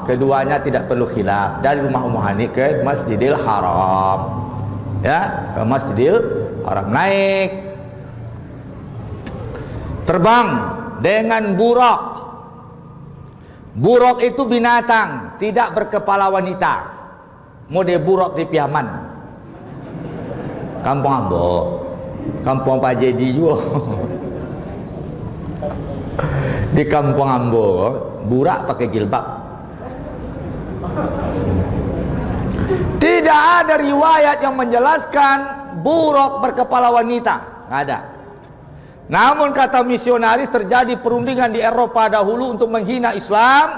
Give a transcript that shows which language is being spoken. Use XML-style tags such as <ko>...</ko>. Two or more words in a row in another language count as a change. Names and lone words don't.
<id>Keduanya tidak perlu khilaf, dari rumah Ummu Hani ke Masjidil Haram. Ya, ke Masjidil Haram, naik terbang dengan buraq. Buraq itu binatang tidak berkepala wanita. Mode buraq di Piaman, kampung ambo, kampung Pak Jadi juga. Di kampung ambo burak pakai jilbab. Tidak ada riwayat yang menjelaskan buraq berkepala wanita, nggak ada. Namun kata misionaris, terjadi perundingan di Eropa dahulu untuk menghina Islam.</id>